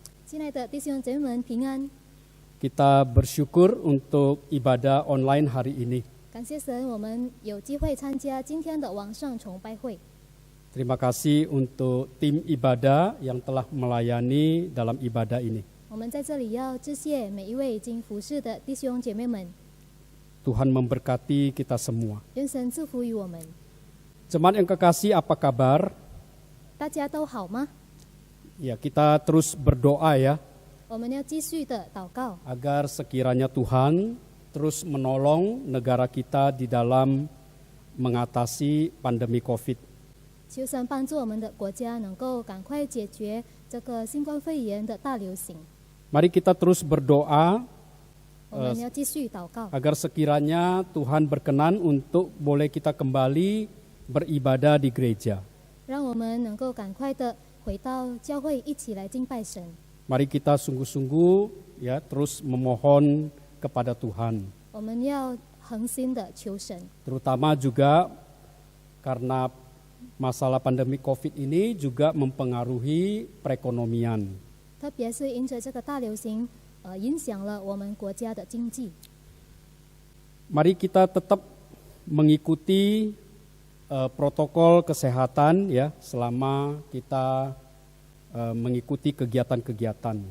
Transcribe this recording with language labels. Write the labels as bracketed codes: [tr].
[zh] 亲爱的弟兄姐妹们，平安！ [id] Kita bersyukur untuk ibadah online hari ini. [zh] 感谢神，我们有机会参加今天的网上崇拜会。 [id] Terima kasih untuk tim ibadah yang telah melayani dalam ibadah ini. [zh] 我们在这里要致谢每一位已经服侍的弟兄姐妹们， [id] Tuhan memberkati kita semua. [zh] 愿神祝福于我们。 [id] Jemaat yang kekasih, apa kabar? [zh] 大家都好吗？ [id] Ya, kita terus berdoa ya, [zh] 我们要继续的祷告， [id] agar sekiranya Tuhan terus menolong negara kita di dalam mengatasi pandemi COVID. [zh] 求神帮助我们的国家能够赶快解决这个新冠肺炎的大流行。 [id] Mari kita terus berdoa [zh] 我们要继续祷告， [id] agar sekiranya Tuhan berkenan untuk boleh kita kembali beribadah di gereja. [zh] 让我们能够赶快的回到教会，一起来敬拜神。 [id] Mari kita sungguh-sungguh ya terus memohon kepada Tuhan. [zh] 我们要恒心的求神， [id] Terutama juga karena masalah pandemi Covid ini juga mempengaruhi perekonomian. [zh] 特别是因着这个大流行，影响了我们国家的经济。 [id] Mari kita tetap mengikuti protokol kesehatan ya selama kita mengikuti kegiatan-kegiatan.